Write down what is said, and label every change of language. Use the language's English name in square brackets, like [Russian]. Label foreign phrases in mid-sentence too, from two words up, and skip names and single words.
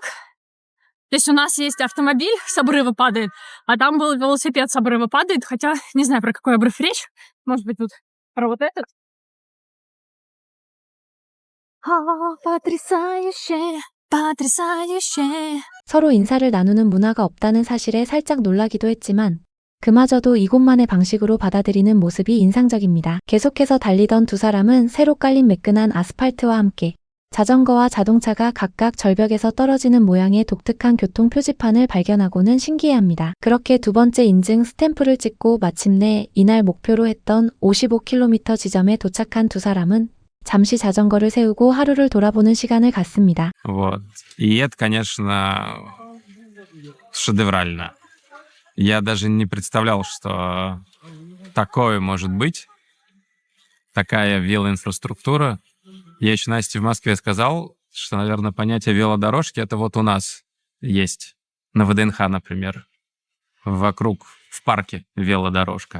[Russian] То есть у нас есть автомобиль с обрыва падает, а там был велосипед с обрыва падает, хотя не знаю, про какой обрыв речь. Может быть, тут про вот этот? потрясающе, потрясающе. [Korean] 서로 인사를 나누는 문화가 없다는 사실에 살짝 놀라기도 했지만 그마저도 이곳만의 방식으로 받아들이는 모습이 인상적입니다. 계속해서 달리던 두 사람은 새로 깔린 매끈한 아스팔트와 함께 자전거와 자동차가 각각 절벽에서 떨어지는 모양의 독특한 교통 표지판을 발견하고는 신기해합니다. 그렇게 두 번째 인증 스탬프를 찍고 마침내 이날 목표로 했던 55km 지점에 도착한 두 사람은 잠시 자전거를 세우고 하루를 돌아보는 시간을 갖습니다. [Russian] Вот. И это, конечно, шедеврально. Я даже не представлял, что такое может быть, такая велоинфраструктура. Я еще Насте в Москве сказал, что, наверное, понятие велодорожки — это вот у нас есть, на ВДНХ, например, вокруг, в парке велодорожка.